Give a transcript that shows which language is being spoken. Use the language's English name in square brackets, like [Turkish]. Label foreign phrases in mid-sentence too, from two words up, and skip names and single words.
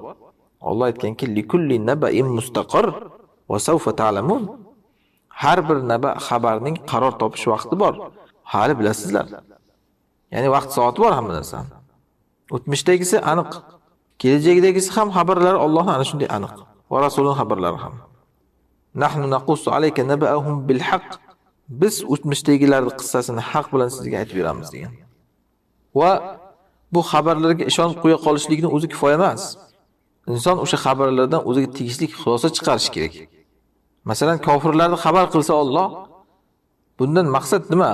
[Uzbek] Alloh aytganki, [Arabic] "لكل نبإ مستقر وسوف تعلمون." [Uzbek] Har bir naba xabarning qaror topish vaqti bor. Hali bilasizlar. Ya'ni vaqt soati bor hamma narsa. O'tmishdagisi aniq, kelajakdagisi ham xabarlar Allohning ana shunday aniq. Va rasulning xabarlari ham. [Arabic] نحن نقص عليك نبأهم بالحق. [Uzbek] Biz o'tmishdagilarning qissasini haq bilan sizga aytib beramiz degan. Va bu xabarlarga ishonib qo'ya qolishlikning o'zi kifoya emas. Inson o'sha xabarlardan o'ziga tegishli xulosa chiqarish kerak. Masalan, kofirlarni xabar qilsa Alloh, bundan maqsad nima?